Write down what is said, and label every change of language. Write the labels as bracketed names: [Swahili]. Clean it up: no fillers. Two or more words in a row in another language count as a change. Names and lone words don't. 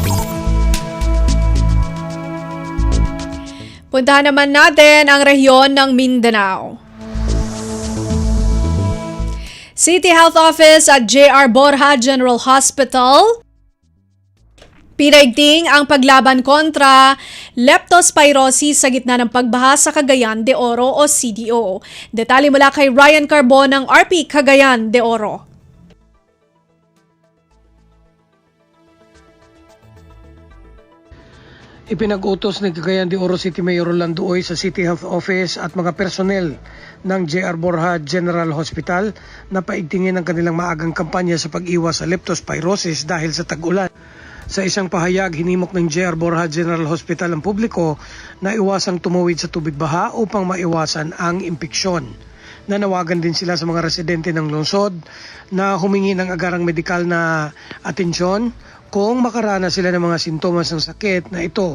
[Filipino] Puntahan naman natin ang rehiyon ng Mindanao. City Health Office at J.R. Borja General Hospital pinaigting ang paglaban kontra leptospirosis sa gitna ng pagbaha sa Cagayan de Oro o CDO. Detalye mula kay Ryan Carbon ng RP Cagayan de Oro. Ipinag-utos ni Cagayan de Oro City Mayor Rolando Oy sa City Health Office at mga personnel ng J.R. Borja General Hospital na paigtingin ang kanilang maagang kampanya sa pag-iwas sa leptospirosis dahil sa tag-ulan. Sa isang pahayag, hinimok ng J.R. Borja General Hospital ang publiko na iwasang tumawid sa tubig baha upang maiwasan ang impeksyon. Nanawagan din sila sa mga residente ng lungsod na humingi ng agarang medikal na atensyon kung makaranas sila ng mga sintomas ng sakit na ito.